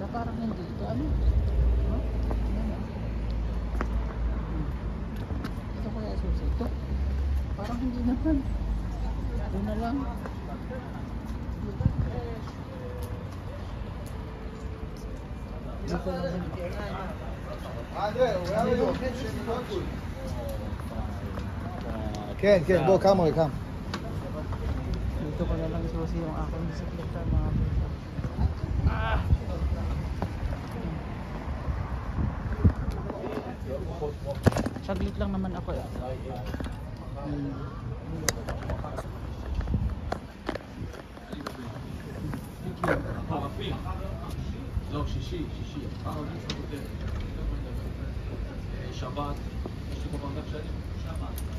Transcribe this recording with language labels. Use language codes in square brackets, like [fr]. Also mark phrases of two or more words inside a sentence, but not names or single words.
[tl] Parang hindi ito ano? No? Ito kaya susi ito? Parang hindi naman. Ito na lang. Dito na lang. [he] כן, כן, בוא, כמה רגע, כמה. [tl] Dito ko na lang isusi yung aking bisikleta mga saglit lang naman ako eh. [he] לא, שישי, שבת, יש לי פה בנדק שנים, שבת.